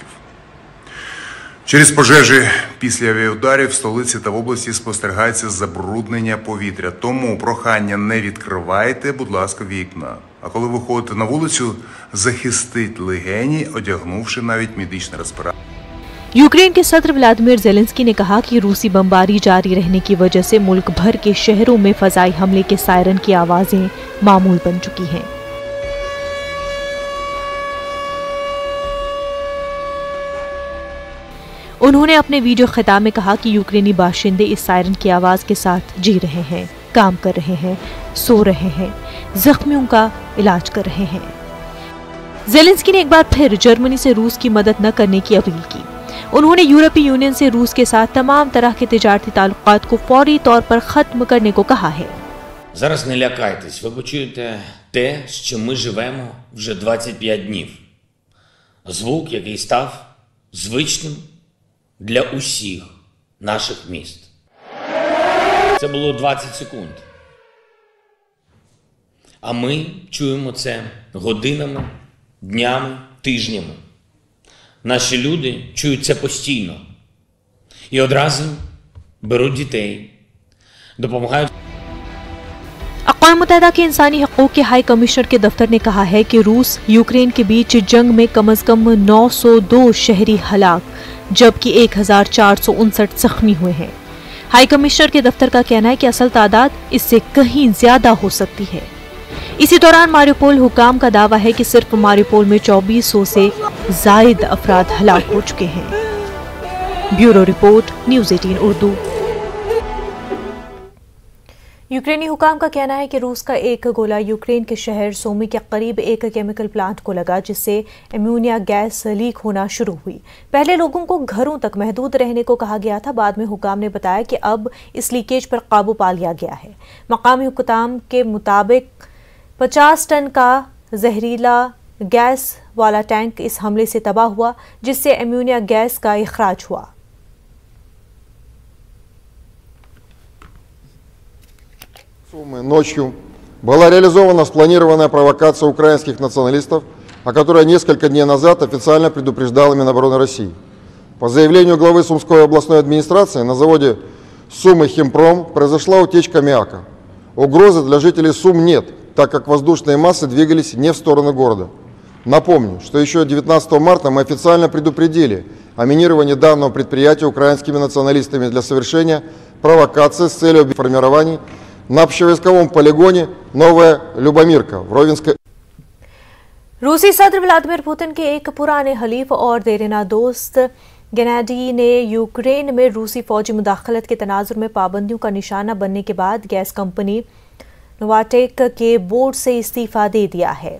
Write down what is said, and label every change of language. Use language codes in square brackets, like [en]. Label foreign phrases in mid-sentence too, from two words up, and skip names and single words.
[uk] Через пожежі після авіаударів в столиці та в області спостерігається забруднення повітря. Тому прохання не відкривайте, будь ласка, вікна. А коли виходите на вулицю, захистіть легені, одягнувши навіть медичний респіратор. [ur] یوکرین کے صدر ولادیمیر زیلنسکی نے کہا کہ روسی بمباری جاری رہنے کی وجہ سے ملک بھر کے شہروں میں فضائی حملے کے سائرن کی آوازیں معمول بن چکی ہیں۔ انہوں نے اپنے ویڈیو خطاب میں کہا کہ یوکرینی باشندے اس سائرن کی آواز کے ساتھ جی رہے ہیں، کام کر رہے ہیں، سو رہے ہیں، زخمیوں کا علاج کر رہے ہیں۔ زیلنسکی نے ایک بار پھر جرمنی سے روس کی مدد نہ کرنے کی اپیل کی۔ انہوں نے یورپی یونین سے روس کے ساتھ تمام طرح کے تجارتی تعلقات کو فوری طور پر ختم کرنے کو کہا ہے۔ [uk] Зараз не лякайтесь, ви почуєте те, з чим ми живемо вже 25 днів. Звук, який став звичним для усіх наших міст. Це було 20 секунд. А ми чуємо це годинами, днями, тижнями. Наші люди чують це постійно. І одразу беруть дітей, допомагають. [ur] اقوام متحدہ کے انسانی حقوق کے ہائی کمشنر کے دفتر نے کہا ہے کہ روس یوکرین کے بیچ جنگ میں کم از کم 902 شہری ہلاک جبکہ 1459 زخمی ہوئے ہیں۔ ہائی کمشنر کے دفتر کا کہنا ہے کہ اصل تعداد اس سے کہیں زیادہ ہو سکتی ہے۔ اسی دوران ماریوپول حکام کا دعویٰ ہے کہ صرف ماریوپول میں 2400 سے زائد افراد ہلاک ہو چکے ہیں۔ بیورو رپورٹ، نیوز 18 اردو۔ یوکرینی حکام کا کہنا ہے کہ روس کا ایک گولہ یوکرین کے شہر سومی کے قریب ایک کیمیکل پلانٹ کو لگا، جس سے امونیا گیس لیک ہونا شروع ہوئی. پہلے لوگوں کو گھروں تک محدود رہنے کو کہا گیا تھا. بعد میں حکام نے بتایا کہ اب اس لیکیج پر قابو پا لیا گیا ہے. مقامی حکام کے مطابق 50 ٹن کا زہریلا گیس والا ٹینک اس حملے سے تباہ ہوا، جس سے امونیا گیس کا اخراج ہوا. [ru] Ночью была реализована спланированная провокация украинских националистов, о которой несколько дней назад официально предупреждала Минобороны России. По заявлению главы Сумской областной администрации, на заводе Сумы Химпром произошла утечка аммиака. Угрозы для жителей Сум нет, так как воздушные массы двигались не в сторону города. Напомню, что еще 19 марта мы официально предупредили о минировании данного предприятия украинскими националистами для совершения провокации с целью формирования на общевойсковом полигоне Новая Любомирка в Ровенской. [ur] روسی صدر ولادیمیر پیوٹن کے ایک پرانے حلیف اور دیرینہ دوست گینادی نے یوکرین میں روسی فوجی مداخلت کے تناظر میں پابندیوں کا نشانہ بننے کے بعد گیس کمپنی نوواٹیک کے بورڈ سے استعفیٰ دے دیا ہے.